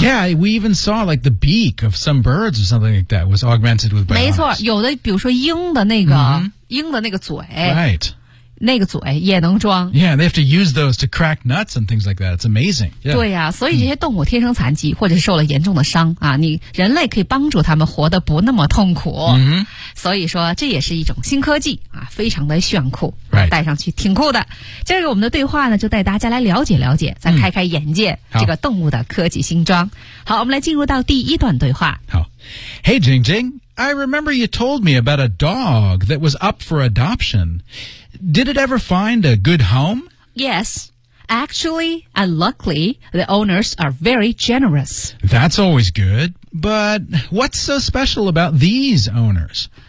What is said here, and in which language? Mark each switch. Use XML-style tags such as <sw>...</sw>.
<en>yeah we even saw like the beak of some birds or something like that was augmented with bionics</en> <zh>没错有的比如说鹰的那个、mm-hmm. 鹰的那个嘴 right 那个嘴也能装</zh> <en>Yeah, they have to use those to crack nuts and things like that. It's amazing. Yeah.</en> <zh>对啊所以这些动物天生残疾或者是受了严重的伤啊，你人类可以帮助他们活得不那么痛苦。 Mm-hmm. 所以说这也是一种新科技啊，非常的炫酷、 right. 戴上去挺酷的。今儿我们的对话呢就带大家来了解了解再开开眼界、这个动物的科技新装。好我们来进入到第一段对话。</zh> <en>好 Hey, Jing Jing, I remember you told me about a dog that was up for adoption. Did it ever find a good home? Yes. Actually, and luckily, the owners are very generous. That's always good. But what's so special about these owners?</en>